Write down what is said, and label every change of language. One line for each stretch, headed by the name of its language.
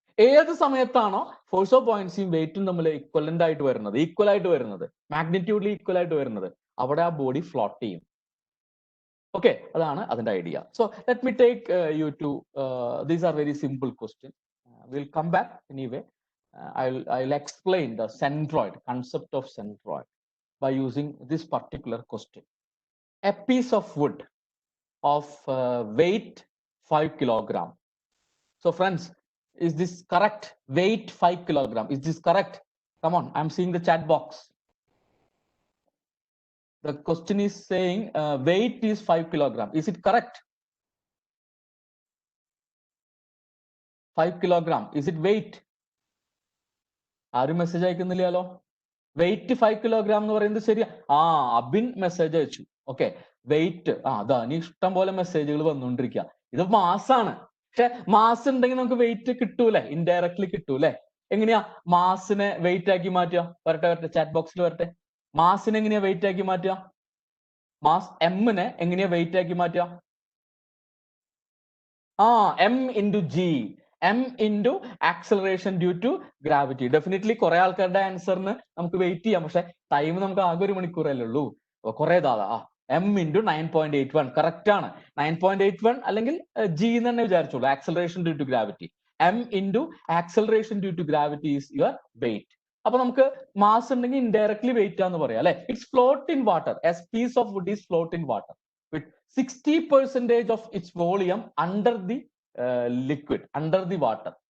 Malayalam: ഏത് സമയത്താണോ force of ബോയൻസിയും വെയിറ്റും തമ്മിൽ ഈക്വൽ ആയിട്ട് വരുന്നത്, മാഗ്നിറ്റ്യൂഡിൽ ഈക്വൽ ആയിട്ട് വരുന്നത്, അവിടെ ആ ബോഡി ഫ്ലോട്ട് ചെയ്യും.
English: okay,
Malayalam: അതാണ് അതിന്റെ idea.
English: So let me take you to these are very simple question. We'll come back anyway. I'll explain the centroid, concept of centroid, by using this particular question. A piece of wood of weight 5 kilogram. So friends, is this correct? Weight 5 kilogram. Is this correct? Come on, I'm seeing the chat box. The question is saying weight is 5 kilogram. Is it correct? 5 kilogram. Is it weight?
Malayalam: ആരും message അയക്കുന്നില്ലല്ലോ. Wait 5 kilogram എന്ന് പറയുന്നത് ശരിയാ. Abin message അയച്ചു. Okay, wait. അതാ ഇനി ഇഷ്ടം പോലെ മെസ്സേജുകൾ വന്നുകൊണ്ടിരിക്കുക. ഇത് മാസാണ്. പക്ഷെ മാസ് ഉണ്ടെങ്കിൽ നമുക്ക് വെയിറ്റ് കിട്ടൂലേ, ഇൻഡയറക്ട്ലി കിട്ടൂലേ. എങ്ങനെയാ മാസിനെ വെയിറ്റ് ആക്കി മാറ്റുക? വരട്ടെ, ചാറ്റ് ബോക്സിൽ വരട്ടെ. മാസിനെ എങ്ങനെയാ വെയിറ്റ് ആക്കി മാറ്റുക? മാസ് എമ്മിനെ എങ്ങനെയാ വെയിറ്റ് ആക്കി മാറ്റുക?
English: M into G. M into acceleration due to gravity.
Malayalam: Definitely കുറെ ആൾക്കാരുടെ ആൻസറിന് നമുക്ക് വെയിറ്റ് ചെയ്യാം. പക്ഷെ ടൈം നമുക്ക് ആകെ 1 മണിക്കൂറല്ലേ ഉള്ളൂ. കുറെ M into 9.81 കറക്റ്റ് ആണ്. 9.81 അല്ലെങ്കിൽ G എന്ന് തന്നെ വിചാരിച്ചോളൂ. Acceleration due to gravity.
English: M into acceleration due to gravity is your weight.
Malayalam: അപ്പൊ നമുക്ക് മാസ് ഉണ്ടെങ്കിൽ ഇൻഡയറക്ട്ലി വെയിറ്റ് ആന്ന് പറയാം അല്ലെ.
English: It's float in water. A piece of wood is float in water with 60% of its volume under the liquid, under the water.